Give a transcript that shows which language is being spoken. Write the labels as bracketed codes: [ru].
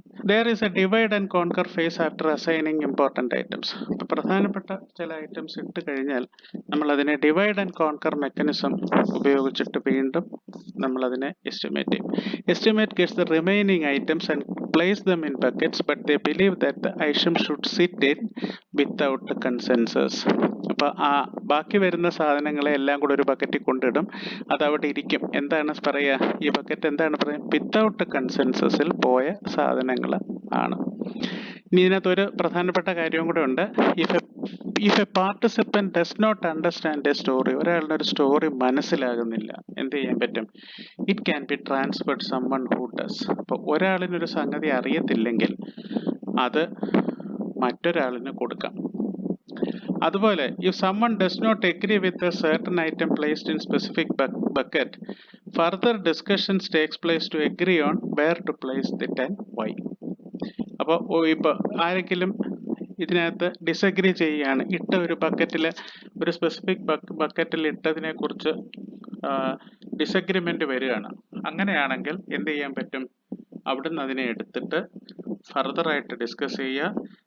[en] There is a divide and conquer phase after assigning important items. [ml] പ്രധാനപ്പെട്ട ചില items ഇട്ട് കഴിഞ്ഞാൽ നമ്മൾ അതിനെ ഡിവൈഡ് ആൻഡ് കോൺകർ മെക്കാനിസം ഉപയോഗിച്ചിട്ട് വീണ്ടും നമ്മൾ അതിനെ എസ്റ്റിമേറ്റ് ചെയ്യും. [en] Estimate gets the remaining items and place them in buckets, but they believe that the item should sit in without consensus. [ml] അപ്പോൾ ആ ബാക്കി വരുന്ന സാധനങ്ങളെ എല്ലാം കൂടെ ഒരു ബക്കറ്റിൽ കൊണ്ടിടും, അത് അവിടെ ഇരിക്കും. എന്താണ് പറയുക, ഈ ബക്കറ്റ് എന്താണ് പറയുക, വിത്തൗട്ട് കൺസെൻസസിൽ പോയ സാധനങ്ങൾ ആണ്. ഇനി ഇതിനകത്തൊരു പ്രധാനപ്പെട്ട കാര്യവും കൂടെ ഉണ്ട്. [en] if a participant does not understand a story, [ml] ഒരാളുടെ ഒരു സ്റ്റോറി മനസ്സിലാകുന്നില്ല, എന്ത് ചെയ്യാൻ പറ്റും, [en] It can be transferred someone who does. [ml] അപ്പോൾ ഒരാളിനൊരു സംഗതി അറിയത്തില്ലെങ്കിൽ അത് മറ്റൊരാളിന് കൊടുക്കാം. [en] അതുപോലെ if someone does not agree with a certain item placed in specific bucket, further discussions takes place to agree on where to place it and why. [ml] അപ്പോൾ ഇപ്പോൾ ആരെങ്കിലും ഇതിനകത്ത് disagree ചെയ്യുകയാണ്, ഇട്ട ഒരു ബക്കറ്റിൽ, ഒരു സ്പെസിഫിക് ബക്കറ്റിൽ ഇട്ടതിനെ കുറിച്ച് ഡിസഗ്രിമെന്റ് വരികയാണ്. അങ്ങനെയാണെങ്കിൽ എന്ത് ചെയ്യാൻ പറ്റും, അവിടുന്ന് അതിനെ എടുത്തിട്ട് ഫർദറായിട്ട് ഡിസ്കസ് ചെയ്യുക.